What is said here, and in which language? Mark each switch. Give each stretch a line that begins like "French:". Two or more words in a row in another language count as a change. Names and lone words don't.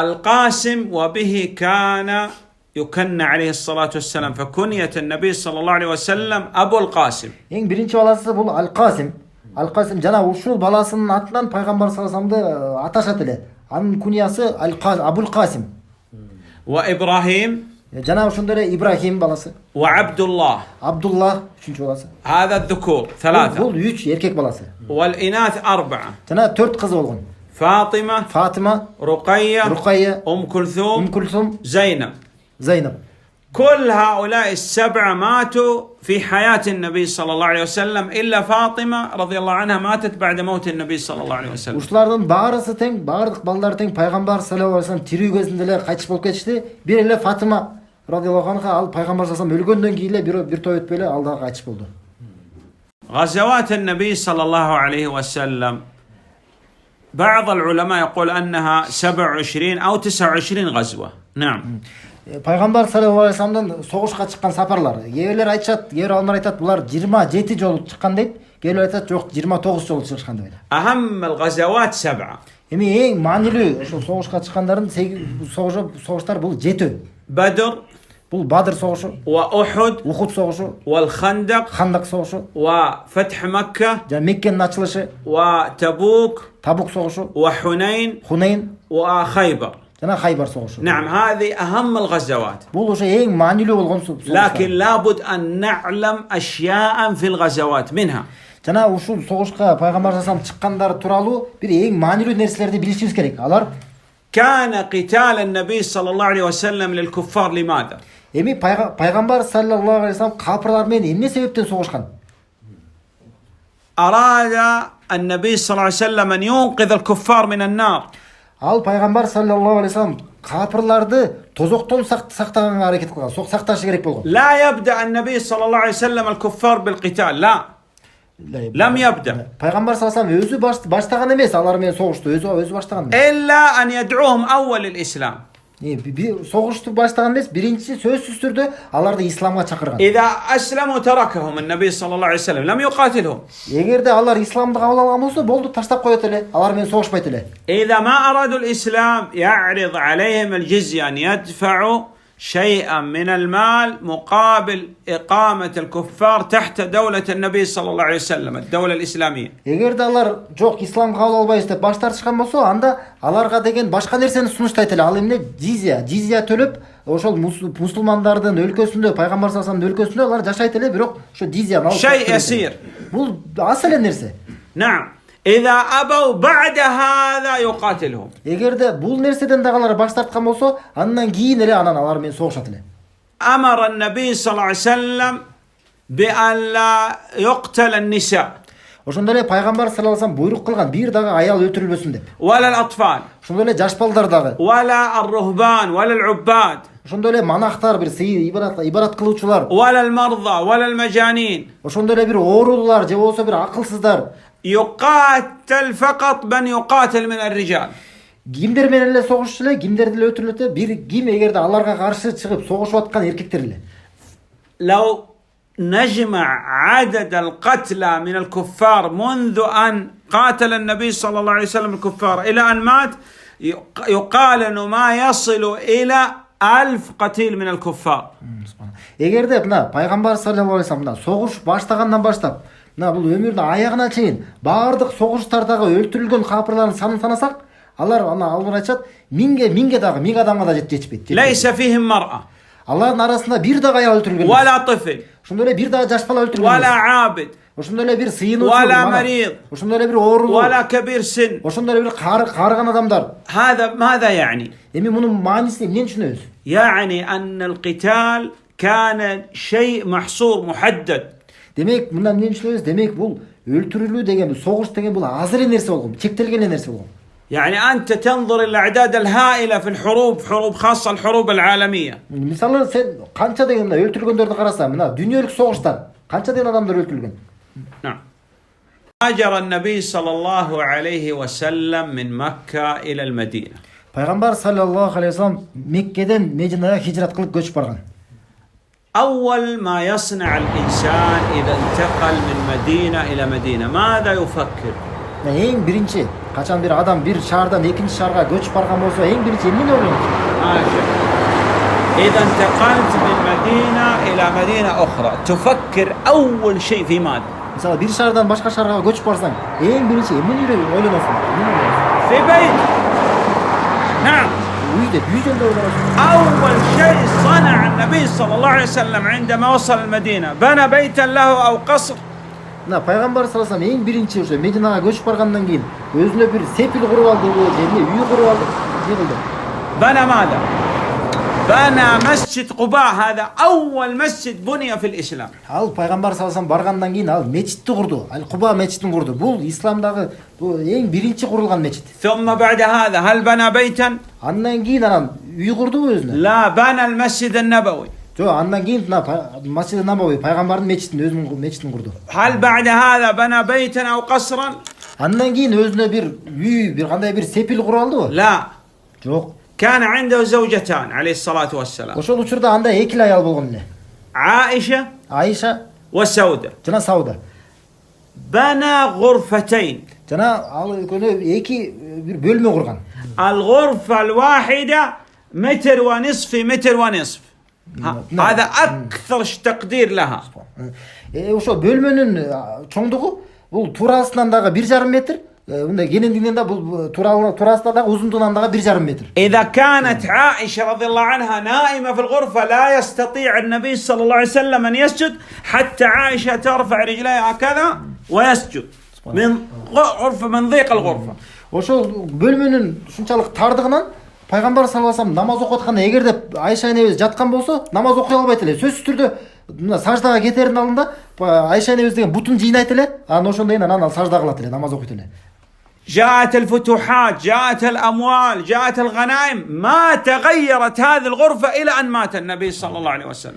Arabic: القاسم وبه كان يكنى عليه الصلاة والسلام، فكنية النبي صلى الله عليه وسلم أبو القاسم.
Kyrgyz: Эң биринчи баласы бул Ал-Касим. Ал-Касим жана ушул баласынын атынан пайгамбар
Arabic: صلى الله عليه وسلم
Kyrgyz: аташат эле. Анын куниясы Абул-Касим.
Arabic: وإبراهيم.
Kyrgyz: Жана ошондой эле Ибрахим баласы.
Arabic: وعبد الله.
Kyrgyz: Абдулла үчүнчү баласы.
Arabic: هذا الذكور 3.
Kyrgyz: Бул 3 эркек баласы.
Arabic: والإناث 4.
Kyrgyz: Жана 4 кызы болгон.
Arabic: فاطمة.
Kyrgyz: Фатима,
Arabic: رقية.
Kyrgyz: Рукайя,
Arabic: كلثوم.
Kyrgyz: Кулсум,
Arabic: زينب.
Kyrgyz: Зайнаб.
Arabic: كل هؤلاء 7 ماتوا في حياة النبي صلى الله عليه وسلم إلا فاطمة رضي الله عنها ماتت بعد موت النبي صلى الله عليه وسلم.
Kyrgyz: Ушулардын баарысы тең, баардык балдары тең пайгамбар
Arabic: صلى الله عليه وسلم
Kyrgyz: тирүү кезинде эле кайтыш болуп кетишти. Бир эле Фатима
Arabic: رضي الله عنها
Kyrgyz: ал пайгамбар
Arabic: صلى الله عليه وسلم
Kyrgyz: өлгөндөн кийин эле бир той өтпөй эле ал дагы кайтыш болду.
Arabic: غزوات النبي صلى الله عليه وسلم بعض العلماء يقول أنها 27 أو 29 غزوة. نعم.
Kyrgyz: Пайгамбар
Arabic: صلى الله عليه وسلم
Kyrgyz: согушка чыккан сапарлар. Кээбирлер айтышат, кээбир алымдар айтат, булар 27 жолу чыккан дейт. Кээбирлер айтат, жок 29 жолу чыгышкан дейт.
Arabic: أهم الغزوات 7.
Kyrgyz: Эми эң маанилүү ошол согушка чыккандардын согуштар бул 7.
Arabic: بدر.
Kyrgyz: Бул Бадыр согушу,
Arabic: وأحد.
Kyrgyz: Ухуд согушу,
Arabic: والخندق.
Kyrgyz: Хандак согушу,
Arabic: وفتح مكة.
Kyrgyz: жана Меккенин ачылышы,
Arabic: وتبوك.
Kyrgyz: Табук согушу,
Arabic: وحنين.
Kyrgyz: Хунейн
Arabic: وخيبر.
Kyrgyz: жана Хайбар согушу.
Arabic: نعم، هذه أهم الغزوات.
Kyrgyz: Бул ошо эң маанилүү болгон согуштар.
Arabic: لكن لابد أن نعلم أشياء في الغزوات منها.
Kyrgyz: Жана ушул согушка пайгамбар
Arabic: صلى الله عليه وسلم
Kyrgyz: чыккандары тууралуу бир эң маанилүү нерселерди билишибиз керек. Алар
Arabic: كان قتال النبي صلى الله عليه وسلم للكفار لماذا؟
Kyrgyz: эми пайгамбар
Arabic: صلى الله عليه وسلم
Kyrgyz: капырлар менен эмне себептен согушкан?
Arabic: أراد النبي صلى الله عليه وسلم أن ينقذ الكفار من النار.
Kyrgyz: Ал пайгамбар
Arabic: صلى الله عليه وسلم
Kyrgyz: капырларды тозоктон сактаганга аракет кылган, сакташы керек болгон.
Arabic: لا يبدأ النبي صلى الله عليه وسلم الكفار بالقتال، لا. لم يبدأ.
Kyrgyz: Пайгамбар
Arabic: صلى الله عليه وسلم
Kyrgyz: өзү баштаган эмес, алар менен согушту, өзү баштаган.
Arabic: إلا أن يدعوهم أول الإسلام.
Kyrgyz: Согушту баштаган эмес, биринчи сөзсүз түрдө аларды исламга чакырган.
Arabic: إذا أسلموا تركهم النبي صلى الله عليه وسلم لم يقاتلهم.
Kyrgyz: Эгерде алар исламды кабыл алган болсо, болду, таштап коет эле. Алар менен согушпайт эле.
Arabic: إذا ما أرادوا الإسلام يعرض عليهم الجزية أن يدفعوا شيئا من المال مقابل إقامة الكفار تحت دولة النبي صلى الله عليه وسلم الدولة الإسلامية.
Kyrgyz: Эгерде алар жок, ислам кабыл албайбыз деп баш тартышкан болсо, анда аларга деген башка нерсени сунуштайт эле. Ал эмне? Жизия төлөп, ошол мусулмандардын өлкөсүндө, пайгамбар
Arabic: صلى الله عليه وسلم
Kyrgyz: өлкөсүндө алар жашайт эле, бирок ошо жизияны алып.
Arabic: شيء يسير.
Kyrgyz: Бул аз эле нерсе.
Arabic: نعم. إذا أبوا بعد هذا يقاتلهم.
Kyrgyz: Эгерде бул нерседен дагы алар баш тарткан болсо, андан кийин эле алар менен согушат эле.
Arabic: أمر النبي صلى الله عليه وسلم بأن لا يقتل النساء.
Kyrgyz: Ошондой эле пайгамбар
Arabic: صلى الله عليه وسلم
Kyrgyz: буйрук кылган, бир дагы аял өлтүрүлбөсүн деп.
Arabic: ولا الأطفال.
Kyrgyz: Ошондой эле жаш балдар дагы.
Arabic: ولا الرهبان ولا العباد.
Kyrgyz: Ошондой эле манахтар, бир сый ибарат кылуучулар.
Arabic: ولا المرضى ولا المجانين.
Kyrgyz: Ошондой эле бир оорулуулар же болбосо бир акылсыздар.
Arabic: يقاتل فقط من يقاتل من الرجال.
Kyrgyz: Кимдер менен эле согушчу эле, кимдерди эле өлтүрүлөт, бир ким эгерде аларга каршы чыгып согушуп аткан эркектер эле.
Arabic: لو نجمع عدد القتلى من الكفار منذ أن قاتل النبي صلى الله عليه وسلم الكفار إلى أن مات يقال أنه ما يصل إلى 1000 قتيل من الكفار.
Kyrgyz: Эгерде мына пайгамбар
Arabic: صلى الله عليه وسلم
Kyrgyz: согуш баштагандан баштап, мына бул өмүрдүн аягына чейин баардык согуштардагы өлтүрүлгөн капырлардын санын санасак, алар алар айтышат, миңге дагы 1000 адамга да жетпейт.
Arabic: ليس فيهم مرأة.
Kyrgyz: Алардын арасында бир дагы аял өлтүрүлгөн.
Arabic: ولا طفل.
Kyrgyz: Ошондой эле бир дагы жаш бала өлтүрүлгөн.
Arabic: ولا عابد.
Kyrgyz: Ошондой эле бир сыйынуучу.
Arabic: ولا مريض.
Kyrgyz: Ошондой эле бир оорулуу.
Arabic: ولا كبير سن.
Kyrgyz: Ошондой эле бир каарыган адамдар.
Arabic: هذا ماذا يعني؟
Kyrgyz: Эми мунун маанисин эмнени түшүнөбүз?
Arabic: يعني أن القتال كان شيء محصور محدد.
Kyrgyz: Демек, мындан эмнени түшүнөбүз? Демек, бул өлтүрүлүү деген, согуш деген бул аз эле нерсе болгон, чектелген эле нерсе болгон.
Arabic: يعني أنت تنظر إلى الأعداد الهائلة في الحروب، حروب خاصة الحروب العالمية.
Kyrgyz: Мисалы, сен канча деген өлтүрүлгөндөрдү карасаң, мына дүйнөлүк согуштар, канча деген адамдар өлтүрүлгөн?
Arabic: نعم. هاجر النبي صلى الله عليه وسلم من مكة إلى المدينة.
Kyrgyz: Пайгамбар
Arabic: صلى الله عليه وسلم
Kyrgyz: Меккеден Мединага хижрат кылып көчүп барган.
Arabic: أول ما يصنع الإنسان إذا انتقل من مدينة إلى مدينة ماذا يفكر؟
Kyrgyz: Эң биринчи, качан бир адам бир шаардан экинчи шаарга көчүп барган болсо, эң биринчи эмнени ойлойт?
Arabic: إذا انتقلت من مدينة إلى مدينة أخرى تفكر أول شيء في ماذا؟
Kyrgyz: Мисалы, бир шаардан башка шаарга көчүп барсаң, эң биринчи эмнени ойлоносуң?
Arabic: في بيت. نعم. أول شيء صنع النبي صلى الله عليه وسلم عندما وصل المدينة بنى بيتا له أو قصر. Мына пайгамбар صلى الله عليه وسلم эң биринчи ошо Мединага көчүп баргандан кийин өзүнө бир сепил куруп алдыбы, же үй куруп алды, не кылды? بنى ماذا؟ بنى مسجد قباء. هذا أول مسجد بني في الإسلام.
Kyrgyz: Ал пайгамбар
Arabic: صلى الله عليه وسلم
Kyrgyz: баргандан кийин ал мечитти курду. Ал Куба мечитин курду. Бул исламдагы эң биринчи курулган мечит.
Arabic: ثم بعد هذا هل بنى بيتا؟
Kyrgyz: Андан кийин анан үй курдубу өзүнө?
Arabic: لا، بنى المسجد النبوي.
Kyrgyz: Жок, андан кийин Масжид Набави пайгамбардын мечитин, өзүнүн мечитин курду.
Arabic: هل بعد هذا بنى بيتا أو قصرا؟
Kyrgyz: Андан кийин өзүнө бир үй, бир кандай бир сепил куруп алдыбы?
Arabic: لا.
Kyrgyz: Жок.
Arabic: كان عنده زوجتان عليه الصلاة والسلام.
Kyrgyz: Ошол учурда анда эки аял болгон эле.
Arabic: عائشة
Kyrgyz: Айша
Arabic: وسودة.
Kyrgyz: жана Сауда.
Arabic: بنى غرفتين.
Kyrgyz: Жана ал экөөнү эки бир бөлмө курган.
Arabic: الغرفة الواحدة متر ونصف في متر ونصف. هذا أكثر تقدير لها.
Kyrgyz: Ошо бөлмөнүн чоңдугу бул туурасынан дагы 1,5 метр, мындай кенендигинен да бул туурасынан дагы узундугунан дагы 1,5 метр.
Arabic: إذا كانت عائشة رضي الله عنها نائمة في الغرفة لا يستطيع النبي صلى الله عليه وسلم أن يسجد حتى عائشة ترفع رجليها هكذا ويسجد من غرفة من ضيق الغرفة.
Kyrgyz: Ошол бөлмөнүн ушунчалык тардыгынан пайгамбар
Arabic: صلى الله عليه وسلم
Kyrgyz: намаз окуп атканда эгерде Айша энебиз жаткан болсо, намаз окуй албайт эле. Сөзсүз түрдө мына саждага кетердин алдында Айша энебиз деген бутун жыйнайт эле, анан ошондон кийин анан сажда кылат эле, намаз окуйт эле.
Arabic: جاءت الفتوحات، جاءت الأموال، جاءت الغنائم، ما تغيرت هذه الغرفة إلى أن مات النبي صلى الله عليه وسلم.